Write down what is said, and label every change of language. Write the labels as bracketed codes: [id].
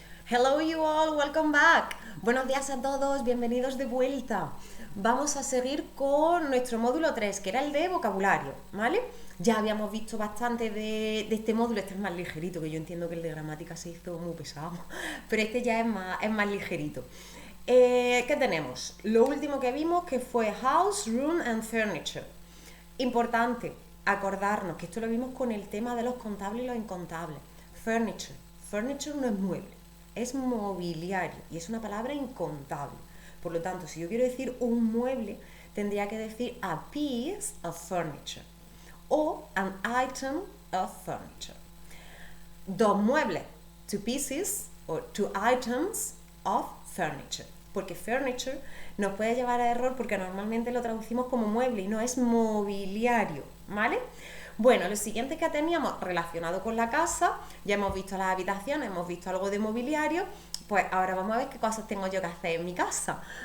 [en] Hello you all, welcome back. [es] Buenos días a todos, bienvenidos de vuelta. Vamos a seguir con nuestro módulo 3, que era el de vocabulario, ¿vale? Ya habíamos visto bastante de este módulo, este es más ligerito, que yo entiendo que el de gramática se hizo muy pesado, pero este ya es más ligerito. ¿Qué tenemos? Lo último que vimos que fue [en] house, room and furniture. [es] Importante acordarnos que esto lo vimos con el tema de los contables y los incontables. Furniture. Furniture no es mueble, es mobiliario y es una palabra incontable. Por lo tanto, si yo quiero decir un mueble, tendría que decir [en] a piece of furniture [es] o [en] an item of furniture. [es] Dos muebles, [en] two pieces [es] o [en] two items of furniture. [es] Porque furniture nos puede llevar a error porque normalmente lo traducimos como mueble y no es mobiliario, ¿vale? Bueno, lo siguiente que teníamos relacionado con la casa, ya hemos visto las habitaciones, hemos visto algo de mobiliario, pues ahora vamos a ver qué cosas tengo yo que hacer en mi casa.